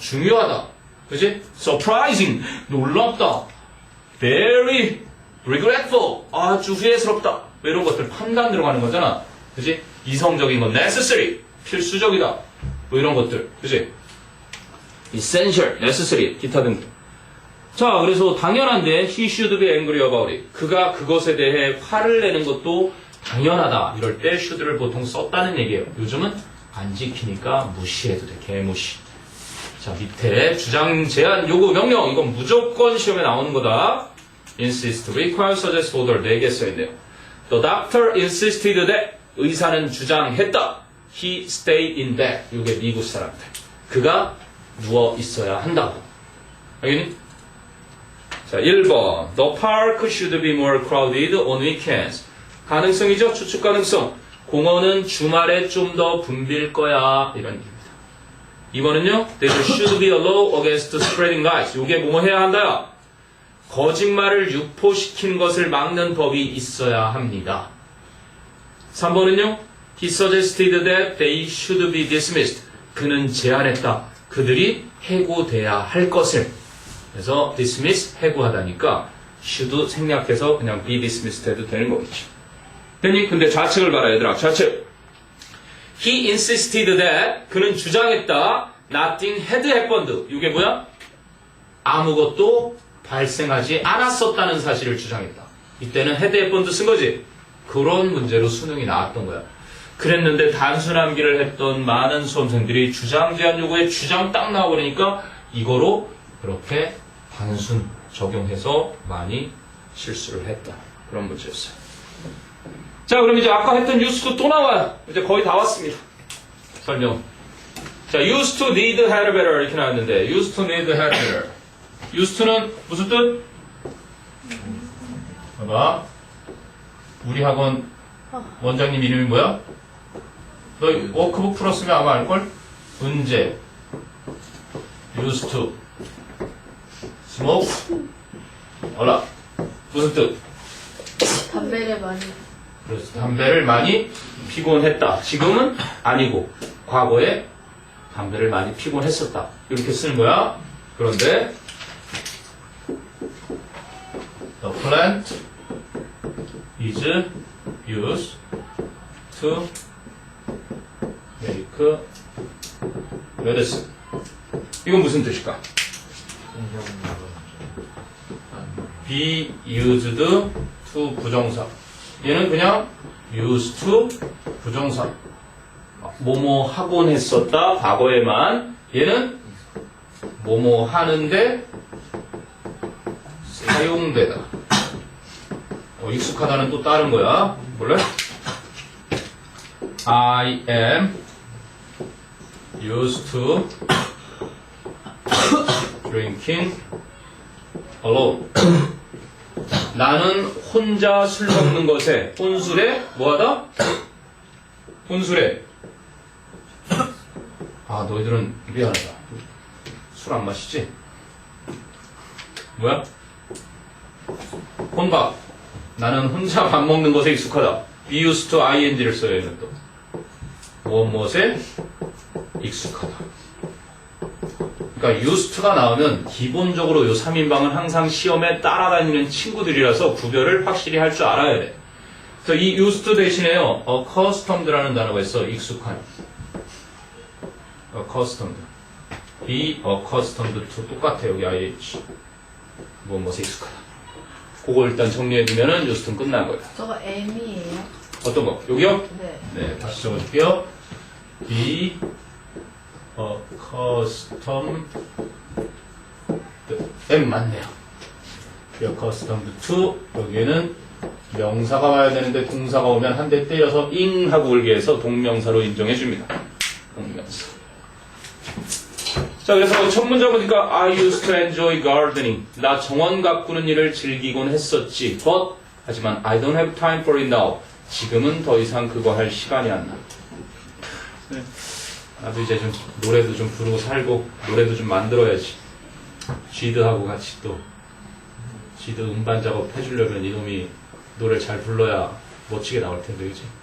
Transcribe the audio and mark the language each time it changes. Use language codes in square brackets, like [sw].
[ko] 중요하다. 그치? surprising. 놀랍다. very regretful, 아주 후회스럽다. 뭐 이런 것들 판단 들어가는 거잖아. 그지? 이성적인 건 necessary, 필수적이다. 뭐 이런 것들. 그지? [en] essential, necessary, [ko] 기타 등등. 자, 그래서 당연한데 [en] he should be angry about it. [ko] 그가 그것에 대해 화를 내는 것도 당연하다. 이럴 때 should를 보통 썼다는 얘기예요. 요즘은 안 지키니까 무시해도 돼. 개무시. 자, 밑에 주장, 제한, 요구, 명령. 이건 무조건 시험에 나오는 거다. [en] insist, require, suggest, order [ko] 4개 써있네요. [en] The doctor insisted that [ko] 의사는 주장했다. [en] He stayed in bed. [ko] 이게 미국 사람들. 그가 누워 있어야 한다고. 알겠니? 자, 1번. [en] The park should be more crowded on weekends. [ko] 가능성이죠? 추측 가능성. 공원은 주말에 좀 더 붐빌 거야. 이런 얘기입니다. 2번은요. [en] There should be a law against spreading lies. [ko] 이게 뭐뭐 해야 한다요? 거짓말을 유포시키는 것을 막는 법이 있어야 합니다. 3번은요. [en] He suggested that they should be dismissed. [ko] 그는 제안했다. 그들이 해고돼야 할 것을. 그래서 dismiss, 해고하다니까 should 생략해서 그냥 be dismissed 해도 되는 거겠죠. 됐니? 근데 좌측을 봐라 얘들아. 좌측. [en] He insisted that [ko] 그는 주장했다. [en] Nothing had happened. [ko] 이게 뭐야? 아무것도 발생하지 않았었다는 사실을 주장했다. 이때는 had happened 쓴 거지. 그런 문제로 수능이 나왔던 거야. 그랬는데 단순 암기를 했던 많은 수험생들이 주장 제한 요구에 주장 딱 나와버리니까 이거로 그렇게 단순 적용해서 많이 실수를 했다. 그런 문제였어요. 자, 그럼 이제 아까 했던 used 또 나와요. 이제 거의 다 왔습니다. 설명. [en] 자, used to need had better [ko] 이렇게 나왔는데 [en] used to need had better. [ko] used to는 무슨 뜻? 봐봐. 우리 학원 원장님 이름이 뭐야? 너 워크북 풀었으면 아마 알걸? 은재 [en] used to smoke [ko] 얼라 무슨 뜻? 담배를 많이. 그래서 담배를 많이 피곤 했다. 지금은 아니고 과거에 담배를 많이 피곤 했었다. 이렇게 쓰는 거야. 그런데 [en] the plant is used to make medicine. [ko] 이건 무슨 뜻일까? be used to 부정사. 얘는 그냥 used to 부정사. 뭐뭐 하곤 했었다. 과거에만. 얘는 뭐뭐 하는데 사용되다. 익숙하다는 또 다른 거야. 몰래? [en] I am used to drinking alone. [ko] 나는 혼자 술 먹는 것에, 혼술에, 뭐하다? 혼술에. 아, 너희들은 미안하다. 술 안 마시지? 뭐야? 혼밥. 나는 혼자 밥 먹는 것에 익숙하다. be used to ing를 써요, 얘는 또. 무엇에 익숙하다. 그러니까 used to가 나오면 기본적으로 요 3인방은 항상 시험에 따라다니는 친구들이라서 구별을 확실히 할 줄 알아야 돼. 그래서 이 used to 대신에요, accustomed라는 단어가 있어. 익숙한. accustomed. be accustomed to 똑같아. 여기 IH. 무엇에 익숙하다. 그거 일단 정리해두면은 used는 끝난 거예요. 저거 M이에요? 어떤 거? 여기요? 네. 네, 다시 적어줄게요. be accustomed. M 맞네요. be accustomed to. 여기에는 명사가 와야 되는데 동사가 오면 한 대 때려서 잉 하고 울게 해서 동명사로 인정해줍니다. 동명사. 자, 그래서 첫 문장 보니까 [en] I used to enjoy gardening. [ko] 나 정원 가꾸는 일을 즐기곤 했었지. [en] But [ko] 하지만 [en] I don't have time for it now. [ko] 지금은 더 이상 그거 할 시간이 안 나. 네. 나도 이제 좀 노래도 좀 부르고 살고 노래도 좀 만들어야지. 쥐드하고 같이 또 쥐드 음반 작업 해주려면 이놈이 노래 잘 불러야 멋지게 나올 텐데, 그지?